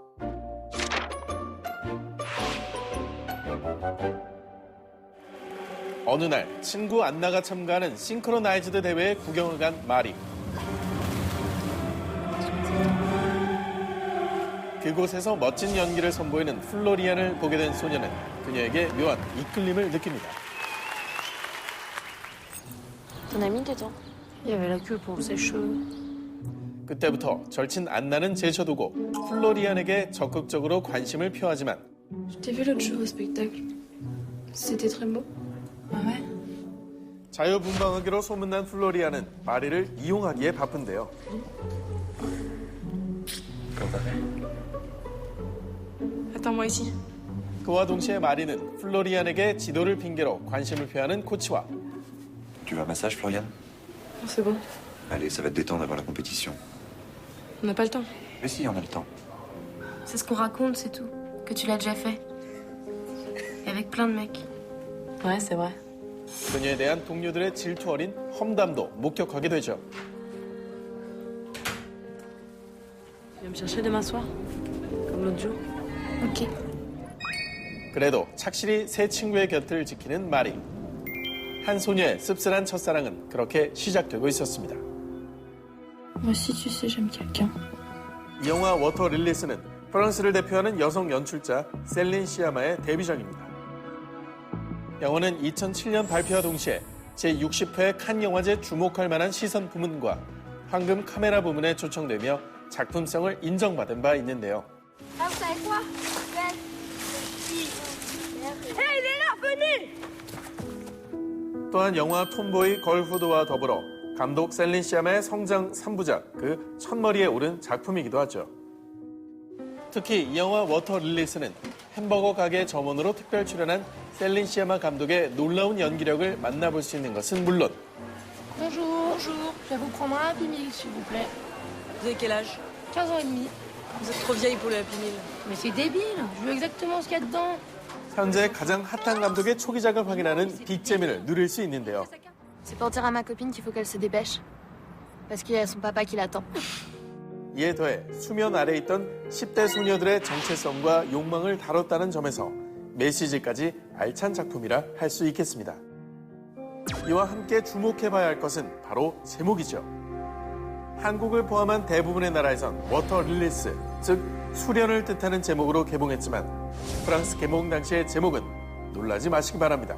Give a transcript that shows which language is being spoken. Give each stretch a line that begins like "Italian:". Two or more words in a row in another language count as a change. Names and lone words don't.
Korean: 어느 날 친구 안나가 참가하는 싱크로나이즈드 대회에 구경을 간 마리. 그곳에서 멋진 연기를 선보이는 플로리안을 보게 된 소녀는 그녀에게 묘한 이끌림을 느낍니다.
French: Ton ami dedans. Il y avait la queue pour ses cheveux.
Korean: 그때부터 절친 안나는 제쳐두고 플로리안에게 적극적으로 관심을 표하지만
French: Je t'ai vu l'autre jour au spectacle. C'était très beau. Ah ouais?
Korean: 자유분방하기로 소문난 플로리안은 마리를 이용하기에 바쁜데요.
French: Attends-moi ici.
Korean: 그와 동시에 마리는 플로리안에게 지도를 핑계로 관심을 표하는 코치와
French: Tu veux un massage, Florian? Non, c'est bon. Allez, ça va te détendre avant la compétition. On n'a pas le temps. Mais si, on a le temps. C'est ce qu'on raconte, c'est tout. Que tu l'as déjà fait. Et avec plein de mecs. Ouais, c'est vrai.
Korean: 그녀에 대한 동료들의 질투 어린 험담도 목격하게 되죠.
French: Tu viens me chercher demain soir? Comme l'autre jour? Ok.
Korean: 그래도 착실히 새 친구의 곁을 지키는 마리. 한 소녀의 씁쓸한 첫사랑은 그렇게 시작되고 있었습니다.
French: Moi aussi, tu sais, j'aime quelqu'un.
Korean: 이 영화 워터 릴리스는 프랑스를 대표하는 여성 연출자 셀린 시아마의 데뷔작입니다. 영화는 2007년 발표와 동시에 제60회 칸 영화제 주목할 만한 시선 부문과 황금 카메라 부문에 초청되며 작품성을 인정받은 바 있는데요.
French: Ah, vous savez quoi? Hey, il est là, venez!
Korean: 또한 영화 톰보이 걸후드와 더불어 감독 셀린 시아마의 성장 3부작 그 첫머리에 오른 작품이기도 하죠. 특히 이 영화 워터 릴리스는 햄버거 가게 점원으로 특별 출연한 셀린 시아마 감독의 놀라운 연기력을 만나볼 수 있는 것은 물론
French: Bonjour, bonjour. Je vais vous prendre un Happy Meal, s'il vous plaît. Vous avez quel âge? 15 ans et demi. Vous êtes trop vieille pour le Happy Meal. Mais c'est débile. Je veux exactement ce qu'il y a dedans.
Korean: 현재 가장 핫한 감독의 초기작을 확인하는 빅재미를 누릴 수 있는데요.
French: C'est pour dire à ma copine qu'il faut qu'elle se dépêche. Parce qu'il y a son papa qui l'attend.
Korean: 이에 더해 수면 아래 있던 10대 소녀들의 정체성과 욕망을 다뤘다는 점에서 메시지까지 알찬 작품이라 할 수 있겠습니다. 이와 함께 주목해봐야 할 것은 바로 제목이죠. 한국을 포함한 대부분의 나라에선 워터 릴리스, 즉 수련을 뜻하는 제목으로 개봉했지만 프랑스 개봉 당시의 제목은 놀라지 마시기 바랍니다.